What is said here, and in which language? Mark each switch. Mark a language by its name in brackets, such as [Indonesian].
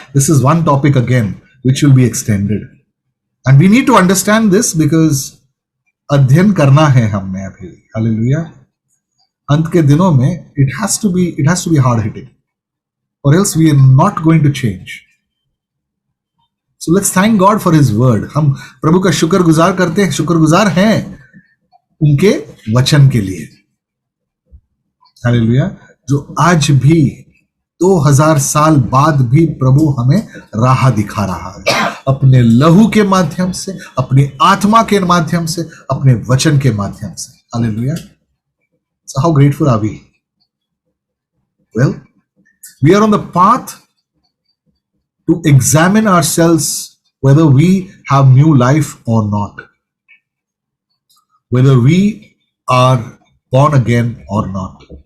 [English] This is one topic again, which will be extended. And we need to understand this because [Hindi] अध्ययन करना है हमने अभी. [English] Hallelujah. [Hindi] अंत के दिनों में [English] it has to be hard hitting, or else we are not going to change. So let's thank God for His word. [Hindi] हम प्रभु का शुक्रगुजार करते हैं, शुक्रगुजार हैं उनके वचन के लिए. हालेलुया. जो आज भी 2000 साल बाद भी प्रभु हमें राह दिखा रहा है, अपने लहू के माध्यम से, अपनी आत्मा के माध्यम से, अपने वचन के माध्यम से. [English] Hallelujah. So how grateful are we? Well, we are on the path to examine ourselves whether we have new life or not, whether we are born again or not.